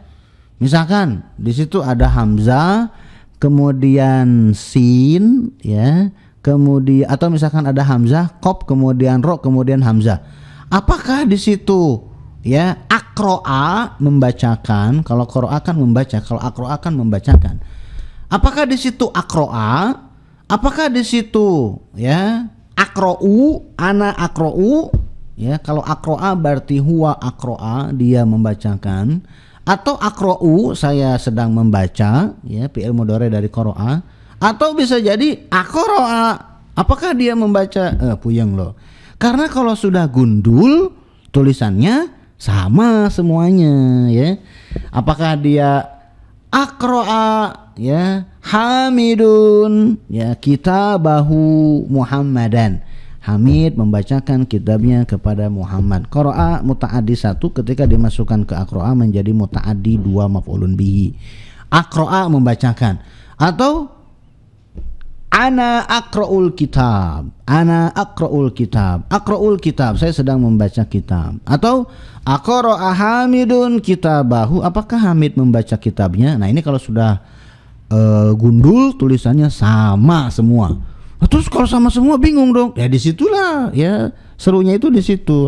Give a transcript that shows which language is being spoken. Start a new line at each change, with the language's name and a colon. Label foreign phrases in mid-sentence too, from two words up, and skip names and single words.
Indonesian: Misalkan di situ ada hamzah, kemudian sin, ya, kemudian atau misalkan ada hamzah, qaf, kemudian ro, kemudian hamzah. Apakah di situ ya akroa membacakan? Kalau qoro'a kan membaca, kalau akroa kan membacakan. Apakah di situ akroa? Apakah di situ ya akrou,
Arabic: أنا أقرأ?
Indonesian: Ya, kalau akroa berarti
Arabic: هو أقرأ,
Indonesian: dia membacakan. Atau akrou, saya sedang membaca, ya,
Arabic: فعل مضارع
Indonesian: dari qara'a. Atau bisa jadi aqra'a, apakah dia membaca? Puyeng loh. Karena kalau sudah gundul tulisannya sama semuanya, ya. Apakah dia aqra'a, ya, Hamidun, ya,
Arabic: كتابه محمدا.
Indonesian: Hamid membacakan kitabnya kepada Muhammad. Qara'a muta'addi satu, ketika dimasukkan ke aqra'a menjadi muta'addi dua
Arabic: مفعول به.
Indonesian: Aqra'a membacakan. Atau
Arabic: أنا أقرأ الكتاب. أنا أقرأ الكتاب. أقرأ الكتاب,
Indonesian: saya sedang membaca kitab. Atau
Arabic: أقرأ حامد كتابه,
Indonesian: apakah Hamid membaca kitabnya? Nah, ini kalau sudah gundul tulisannya sama semua. Terus kalau sama semua bingung dong. Ya disitulah ya serunya itu di situ.